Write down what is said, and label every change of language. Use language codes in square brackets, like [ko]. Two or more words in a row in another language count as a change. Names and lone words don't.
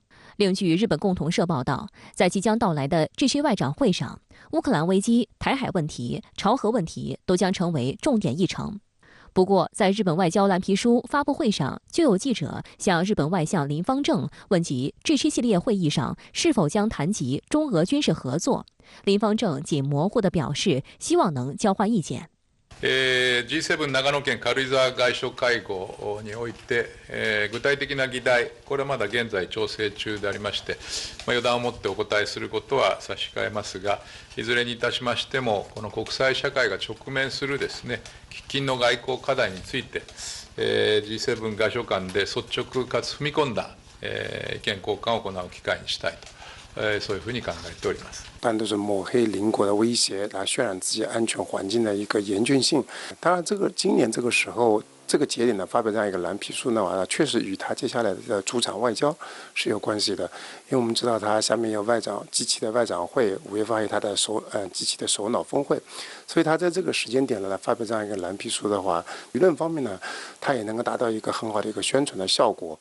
[zh] 另据日本共同社报道，在即将到来的G7外长会上，乌克兰危机、台海问题、朝核问题都将成为重点议程。不过，在日本外交蓝皮书发布会上，就有记者向日本外相林芳正问及G7系列会议上是否将谈及中俄军事合作。林芳正仅模糊地表示，希望能交换意見。 [ja] G7 長野県軽井沢外相会合において、具体的な議題、これはまだ現在調整中でありまして、予断をもってお答えすることは差し控えますが、いずれにいたしましても、この国際社会が直面するですね、喫緊の外交課題について、G7 外相間で率直かつ踏み込んだ、意見交換を行う機会にしたいと。そういうふうに考えております。 [zh] 一般都是抹黑邻国的威胁，来渲染自己安全环境的一个严峻性。当然，今年这个时候，这个节点呢发表这样一个蓝皮书呢，确实与他接下来的主场外交是有关系的。因为我们知道他下面有G7的外长会，5月份有他的G7的首脑峰会，所以他在这个时间点呢来发表这样一个蓝皮书的话，舆论方面呢，他也能够达到一个很好的一个宣传的效果。